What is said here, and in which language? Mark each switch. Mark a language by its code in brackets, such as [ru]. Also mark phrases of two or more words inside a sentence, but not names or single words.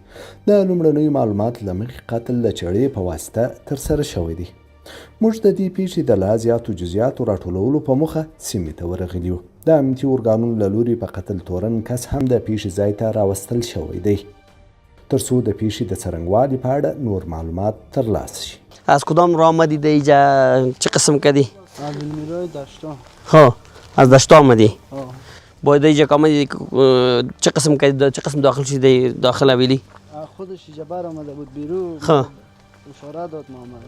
[ps] د لومړنیو معلوماتو له مخې قتل د چړې په واسطه ترسره شوی دی. موږ د دې پیښې د لا زیاتو جزیاتو راټولولو په موخه سیمې ته ورغلي یو. د امنیتي ارګانونو له لوري په قتل تورن کس هم د پیښې ځای ته راوستل شوی دی تر څو د پیښې د څرنګوالي په اړه نور معلومات ترلاسه شي. [fa] از کدام راه آمدی در اینجا؟ چه قسم کردی؟ از میرای دشتا. ها از دشتا آمدی؟ باید اینجا که آمدی چه قسم کردی؟ چه قسم داخل شدی داخل حویلی؟ خودش اینجا بر آمده بود بیرون. ها اشاره داد ما آمده.